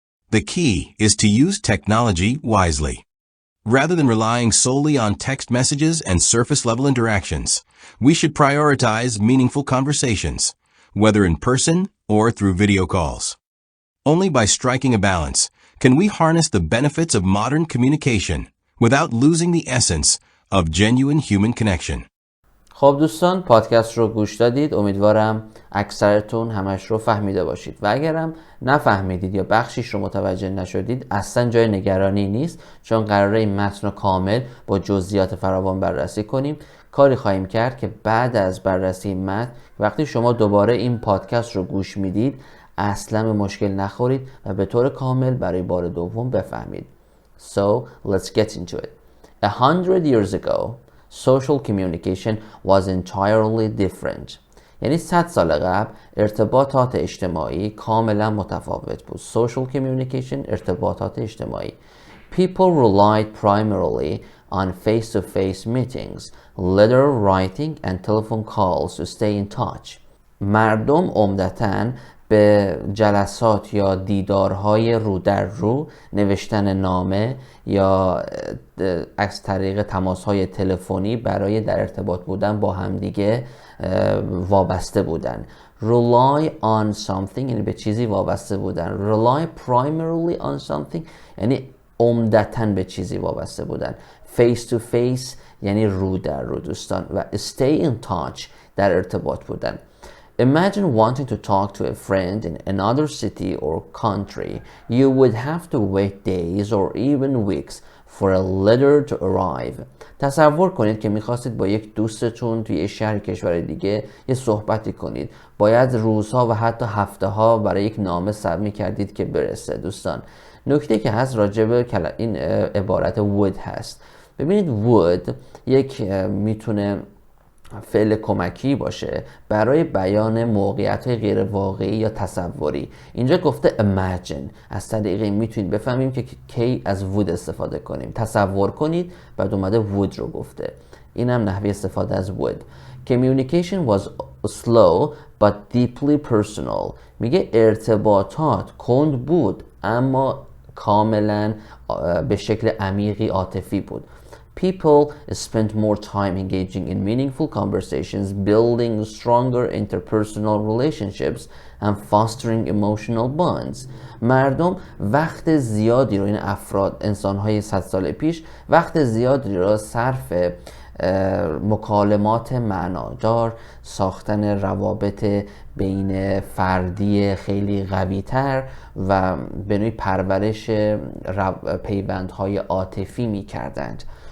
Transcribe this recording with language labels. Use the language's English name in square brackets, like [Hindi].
[English] The key is to use technology wisely. Rather than relying solely on text messages and surface-level interactions, we should prioritize meaningful conversations, whether in person or through video calls. Only by striking a balance can we harness the benefits of modern communication without losing the essence of genuine human connection. [Persian] خب دوستان، پادکست رو گوش دادید. امیدوارم اکثرتون همش رو فهمیده باشید و اگرم نفهمیدید یا بخشیش رو متوجه نشدید اصلا جای نگرانی نیست، چون قراره این متن رو کامل با جزئیات فراوان بررسی کنیم. کاری خواهیم کرد که بعد از بررسی متن وقتی شما دوباره این پادکست رو گوش میدید اصلا به مشکل نخورید و به طور کامل برای بار دوم بفهمید. [English] So let's get into it. 100 years ago, social communication was entirely different. [Persian] یعنی 100 سال قبل ارتباطات اجتماعی کاملا متفاوت بود. Social communication، ارتباطات اجتماعی. [English] People relied primarily on face-to-face meetings, letter writing and telephone calls to stay in touch. [Persian] مردم عمدتاً به جلسات یا دیدارهای رو در رو، نوشتن نامه یا از طریق تماسهای تلفنی برای در ارتباط بودن با همدیگه وابسته بودن. Rely on something یعنی به چیزی وابسته بودن. Rely primarily on something یعنی عمدتاً به چیزی وابسته بودن. Face to face یعنی رو در رو دوستان. و stay in touch در ارتباط بودن. [English] Imagine wanting to talk to a friend in another city or country. You would have to wait days or even weeks for a letter to arrive. [Persian] تصور کنید که میخواستید با یک دوستتون توی یه شهر کشور دیگه یه صحبتی کنید. باید روزها و حتی هفته ها برای یک نامه صبر میکردید که برسه. دوستان، نکته که هست راجب این عبارت would هست. ببینید would یک میتونه فعل کمکی باشه برای بیان موقعیت‌های غیر واقعی یا تصوری. اینجا گفته imagine، از طریق این میتونید بفهمیم که کی از would استفاده کنیم. تصور کنید، بعد اومده would رو گفته. این هم نحوه استفاده از would. [English] Communication was slow but deeply personal. [Persian] میگه ارتباطات کند بود اما کاملا به شکل عمیقی عاطفی بود. [English] People spent more time engaging in meaningful conversations, building stronger interpersonal relationships and fostering emotional bonds. [Persian] مردم وقت زیادی رو، این افراد، انسان‌های 100 سال پیش وقت زیادی رو صرف مکالمات معنادار، ساختن روابط بین فردی خیلی قوی‌تر و به نوعی پرورش پیوندهای عاطفی می‌کردند.